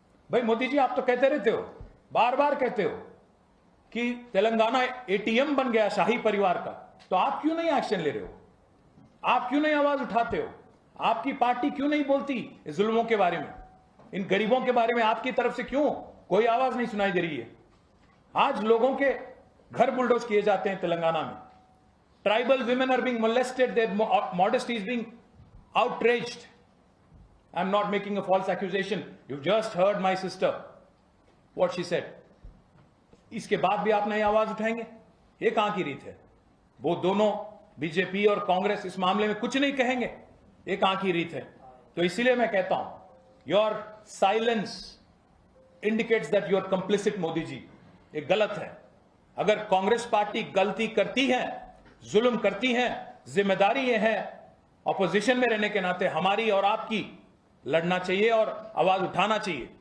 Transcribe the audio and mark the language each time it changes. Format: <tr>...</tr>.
<hi>भाई मोदी जी, आप तो कहते रहते हो, बार बार कहते हो कि तेलंगाना एटीएम बन गया शाही परिवार का, तो आप क्यों नहीं एक्शन ले रहे हो? आप क्यों नहीं आवाज उठाते हो? आपकी पार्टी क्यों नहीं बोलती इस जुल्मों के बारे में, इन गरीबों के बारे में? आपकी तरफ से क्यों कोई आवाज नहीं सुनाई दे रही है? आज लोगों के घर बुलडोज किए जाते हैं तेलंगाना में।</hi> <en>Tribal women are being molested, their modesty is being outraged. I'm not making a false accusation. You've just heard my sister, what she said.</en> <hi>इसके बाद भी आप नई आवाज उठाएंगे? ये कहां की रीत है? वो दोनों बीजेपी और कांग्रेस इस मामले में कुछ नहीं कहेंगे, ये कहां की रीत है? तो इसीलिए मैं कहता हूं,</hi> <en>Your silence indicates that you are complicit.</en> <hi>Modi ji, ये गलत है। अगर कांग्रेस पार्टी गलती करती है, जुल्म करती हैं, जिम्मेदारी ये है ऑपोजिशन में रहने के नाते हमारी और आपकी लड़ना चाहिए और आवाज उठाना चाहिए।</hi>